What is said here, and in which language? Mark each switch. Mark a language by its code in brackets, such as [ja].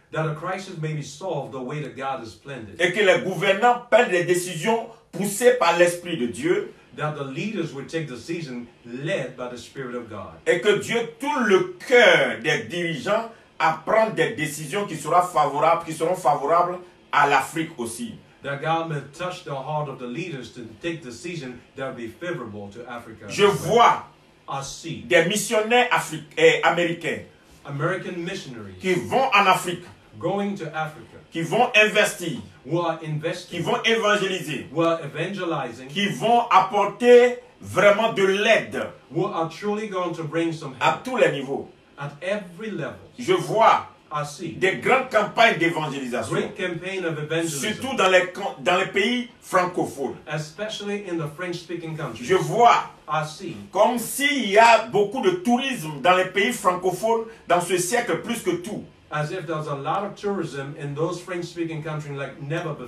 [en] that a crisis may be solved the way that God has planned it. [fr] Et que les gouvernants prennent des décisions poussées par l'Esprit de Dieu. [en] That the leaders will take decisions led by the Spirit of God. [fr] Et que Dieu tourne le cœur des dirigeants à prendre des décisions qui seront favorables à l'Afrique aussi. [en] That God may touch the heart of the leaders to take decisions that will be favorable to Africa. [fr] Je vois [en] I see [fr] des missionnaires américains [en] American missionaries [fr] qui vont en Afrique, [en] going to Africa, [fr] qui vont investir, [en] who are [fr] qui [en] investing, [fr] vont évangéliser, [en] who are evangelizing, [fr] qui vont apporter vraiment de l'aide [en] who are truly going to bring some [fr] à [en] help [fr] tous les niveaux. [en] at every level. [fr] Je vois [en] I see [fr] des grandes campagnes d'évangélisation, [en] great campaign of evangelism, [fr] surtout dans les pays francophones. [en] especially in the French-speaking countries. [fr] Je vois [en] I see [fr] comme s'il y a beaucoup de tourisme dans les pays francophones dans ce siècle plus que tout. [en] as if there's a lot of tourism in those French-speaking countries like never before.